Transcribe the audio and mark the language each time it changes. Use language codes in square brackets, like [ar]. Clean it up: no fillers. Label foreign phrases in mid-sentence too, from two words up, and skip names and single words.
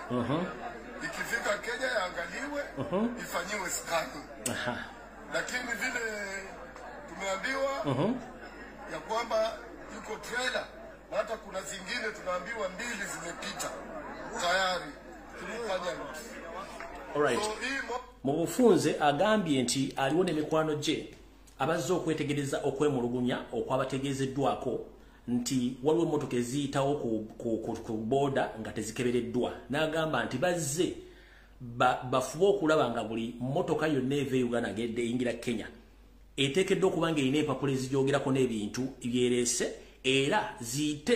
[sw] Ikifika Kenya yaangaliwe, ifanyiwe scanning. Lakini vile tumeambiwa ya kwamba yuko trailer, hata kuna zingine tunaambiwa 2 zimepita tayari tulifanya. [en] Alright. [lg] Mubufunze agambye nti aliwo n'emikwano gye abazze okwetegereza okwemulugunya okwabategezeddwako nti waliwo emmotoka eziyitawo ku boda nga tezikebereddwa. N'agamba nti bazze bafuba okulaba nga buli mmotoka yonna eva e Uganda ng'edde eyingira Kenya eteekeddwa okuba ng'erina empapula ezigyogerako n'ebintu byereese era ziyite